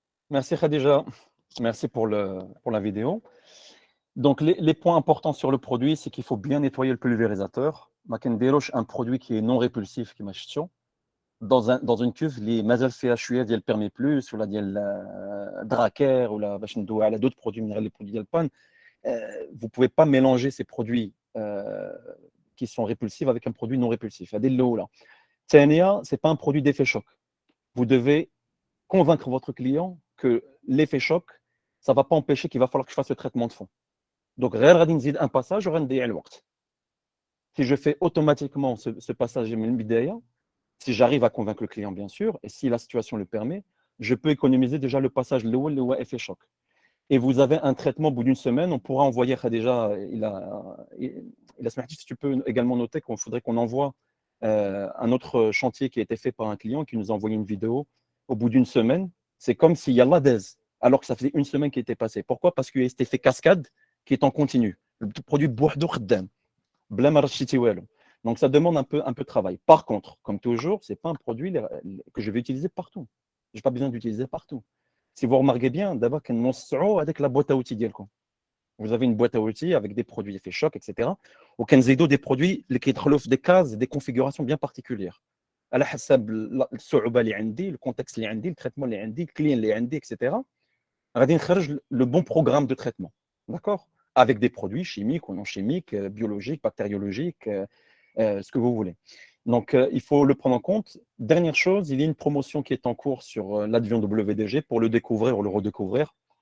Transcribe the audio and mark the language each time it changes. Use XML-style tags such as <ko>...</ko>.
<fr>Merci Khadija. Merci pour la vidéo. Donc, les points importants sur le produit, c'est qu'il faut bien nettoyer le pulvérisateur.</fr> <ar>ما كنديروش</ar> <fr>un produit qui est non répulsif</fr> <ar>كما شفتوا</ar> <fr>dans une cuve</fr> <ar>اللي مازال فيها شويه ديال بيرمي بلوس ولا ديال دراكير ولا باش ندوي على</ar> <fr>d'autres produits</fr> <ar>من غير</ar> <fr>les produits</fr> <ar>ديال البان.</ar> <fr>Vous pouvez pas mélanger ces produits qui sont répulsifs avec un produit non répulsif.</fr> <ar>هذه الأولى. ثانيا,</ar> <fr>c'est pas un produit d'effet choc. Vous devez convaincre votre client que l'effet choc, ça va pas empêcher qu'il va falloir que je fasse le traitement de fond.</fr> <ar>Donc, غير غادي نزيد</ar> <fr>un passage</fr> <ar>وغادي نضيع الوقت.</ar> <fr>Si je fais automatiquement ce passage</fr> <ar>من البداية,</ar> <fr>si j'arrive à convaincre le client, bien sûr, et si la situation le permet, je peux économiser déjà le passage</fr> <ar>الأول اللي هو</ar> <fr>effet choc. Et vous avez un traitement au bout d'une semaine, on pourra envoyer déjà, il a si tu peux également noter qu'il faudrait qu'on envoie un autre chantier qui a été fait par un client qui nous a envoyé une vidéo au bout d'une semaine. C'est comme s'il y a l'ADES, alors que ça faisait une semaine qui était passée. Pourquoi? Parce qu'il y a cet effet cascade qui est en continu. Le produit</fr> <ar>بوحدو خدام بلا ما رشيتي والو.</ar> <fr>Donc ça demande un peu de travail. Par contre, comme toujours, ce n'est pas un produit que je vais utiliser partout. Je n'ai pas besoin d'utiliser partout. Si vous remarquez bien, d'abord, avec la boîte à outils ديالكم. Vous avez une boîte à outils avec des produits effets choc, etc. Ou des produits qui ont des cases, des configurations bien particulières.</fr> <ar>على حسب الصعوبة اللي عندي,</ar> <fr>le contexte</fr> <ar>اللي عندي,</ar> <fr>le traitement</fr> <ar>اللي عندي,</ar> <fr>le client</fr> <ar>اللي عندي, etc. غادي نخرج</ar> <fr>le bon programme de traitement. D'accord? Avec des produits chimiques ou non chimiques, biologiques, bactériologiques, ce que vous voulez. Donc, il faut le prendre en compte. Dernière chose, il y a une promotion qui est en cours sur l'Advion WDG pour le découvrir ou le redécouvrir.</fr>